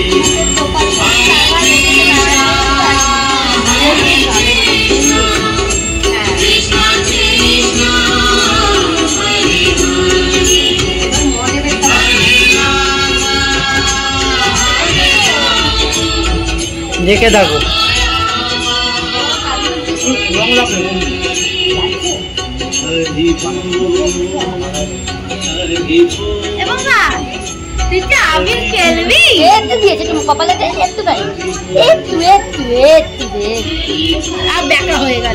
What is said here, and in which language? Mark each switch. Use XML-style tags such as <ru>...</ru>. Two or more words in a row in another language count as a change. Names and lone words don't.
<sa>Hare Krishna, Krishna Krishna, Hare Hare, Hare Rama, Hare Rama।</sa> <bn>দেখে দেখো আবির খেলবি? একটু দিয়েছে তুমি কপালে, একটু দেয়, একটু একটু একটু দে, আর দেখা হয়ে গেল।</bn>